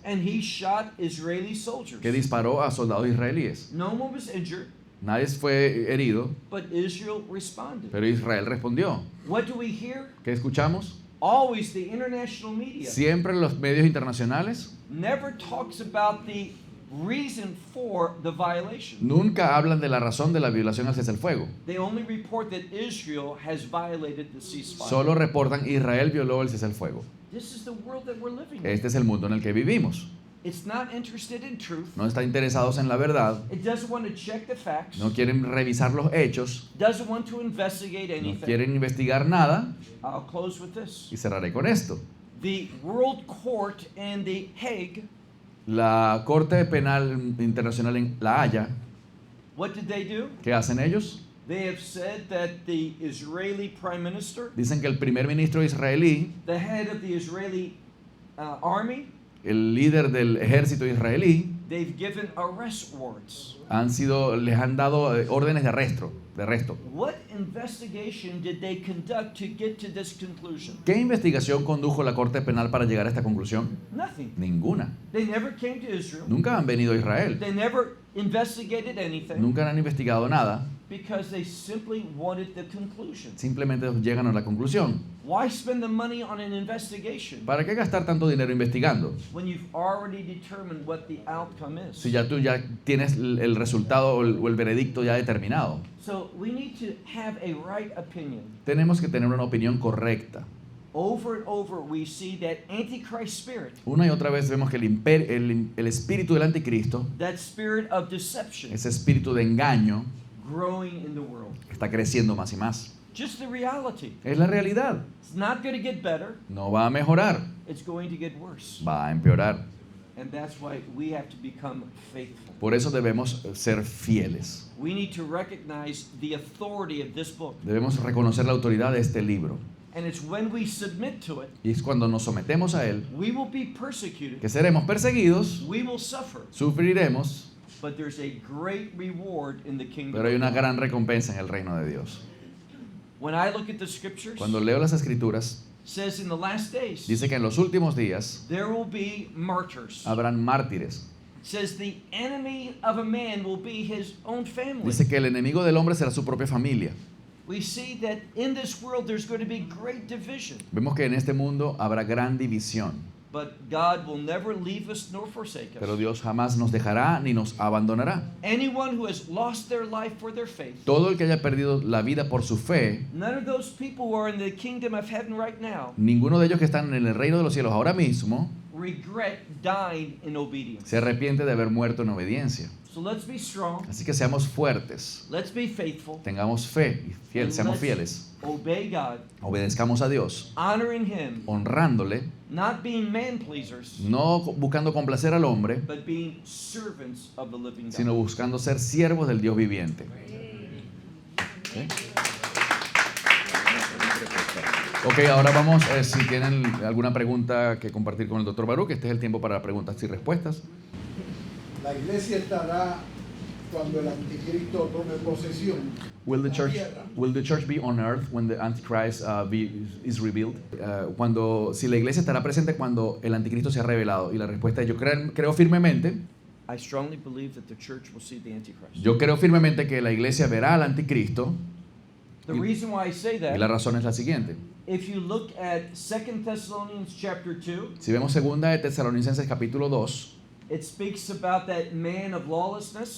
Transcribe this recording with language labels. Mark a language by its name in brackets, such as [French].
[English] and he shot Israeli soldiers. [Spanish] que disparó a soldados israelíes. [English] No one was injured, [Spanish] Nadie fue herido, [English] but Israel responded. [Spanish] pero Israel respondió. [English] What do we hear? [Spanish] ¿Qué escuchamos? [English] Always the international media [Spanish] Siempre los medios internacionales [English] never talks about the reason for the violation. [Spanish] nunca hablan de la razón de la violación al cese al fuego. [English] They only report that Israel has violated the ceasefire. [Spanish] Solo reportan Israel violó el cese al fuego. [English] This is the world that we're living in. [Spanish] Este es el mundo en el que vivimos. [English] It's not interested in truth. [Spanish] No están interesados en la verdad, [English] It doesn't want to check the facts. [Spanish] no quieren revisar los hechos, [English] Doesn't want to investigate [Spanish] no [English] anything. [Spanish] quieren investigar nada. [English] I'll close with this. [Spanish] Y cerraré con esto. [English] The World Court in The Hague, [Spanish] La Corte Penal Internacional en La Haya, [English] what did they do? [Spanish] ¿qué hacen ellos? [English] They have said that the Israeli Prime Minister, [Spanish] Dicen que el primer ministro israelí, [English] the head of the Israeli army, [Spanish] el líder del ejército israelí, [English] they've given arrest warrants. [Spanish] les han dado órdenes de arresto. [English] What investigation did they conduct to get to this conclusion? [Spanish] ¿Qué investigación condujo la Corte Penal para llegar a esta conclusión? [English] Nothing. [Spanish] Ninguna. [English] They never came to Israel. [Spanish] Nunca han venido a Israel. [English] They never investigated anything [Spanish] Nunca han investigado nada. [English] because they simply wanted the conclusion. [Spanish] Simplemente llegan a la conclusión. [English] Why spend the money on an investigation [Spanish] ¿Para qué gastar tanto dinero investigando? [English] when you've already determined what the outcome is? [Spanish] Si tú ya tienes el resultado o el veredicto ya determinado. [English] So we need to have a right opinion. [Spanish] Tenemos que tener una opinión correcta. [English] Over and over we see that Antichrist spirit, [Spanish] Una y otra vez vemos que el espíritu del anticristo, [English] that spirit of deception, [Spanish] ese espíritu de engaño, [English] growing in the world. [Spanish] está creciendo más y más. [English] Just the reality. [Spanish] Es la realidad. [English] It's not going to get better. [Spanish] No va a mejorar, [English] It's going to get worse. [Spanish] va a empeorar. [English] And that's why we have to become faithful. [Spanish] Por eso debemos ser fieles. [English] We need to recognize the authority of this book. [Spanish] Debemos reconocer la autoridad de este libro. [English] And it's when we submit to it, [Spanish] Y es cuando nos sometemos a él [English] we will be persecuted, [Spanish] que seremos perseguidos, [English] we will suffer, [Spanish] sufriremos, [English] but there's a great reward in the kingdom. [Spanish] pero hay una gran recompensa en el reino de Dios. [English] When I look at the scriptures, [Spanish] Cuando leo las escrituras, [English] it says in the last days, [Spanish] dice que en los últimos días [English] there will be martyrs. [Spanish] habrán mártires. [English] It says the enemy of a man will be his own family. [Spanish] Dice que el enemigo del hombre será su propia familia. [English] We see that in this world there's going to be great division, [Spanish] Vemos que en este mundo habrá gran división, [English] but God will never leave us nor forsake [Spanish] pero [English] us. [Spanish] Dios jamás nos dejará ni nos abandonará. [English] Anyone who has lost their life for their faith, [Spanish] Todo el que haya perdido la vida por su fe, [English] none of those people who are in the kingdom of heaven right now [Spanish] ninguno de ellos que están en el reino de los cielos ahora mismo [English] regret dying in obedience. [Spanish] se arrepiente de haber muerto en obediencia. [English] So let's be strong, [Spanish] Así que seamos fuertes, [English] let's be faithful, [Spanish] tengamos fe y seamos fieles, [English] obey God, [Spanish] obedezcamos a Dios, [English] honoring Him, [Spanish] honrándole, [English] not being man pleasers, [Spanish] no buscando complacer al hombre, [English] but being servants of the living God. [Spanish] sino buscando ser siervos del Dios viviente. ¿Sí? Ok, ahora vamos, si tienen alguna pregunta que compartir con el Dr. Baruch, este es el tiempo para preguntas y respuestas. La iglesia estará cuando el anticristo tome posesión. [English] Will the [Spanish] La [English] church [Spanish] tierra. [English] be on earth when the Antichrist is revealed? [Spanish] Si la iglesia estará presente cuando el anticristo sea revelado. Y la respuesta es yo creo firmemente. [English] I strongly believe that the church will see the Antichrist. [Spanish] Yo creo firmemente que la iglesia verá al anticristo. [English] The reason why I say [Spanish] Y la [English] that, [Spanish] razón es la siguiente. [English] if you look at 2 Thessalonians chapter 2, [Spanish] Si vemos 2 de Tesalonicenses capítulo 2, [English] it speaks about that man of lawlessness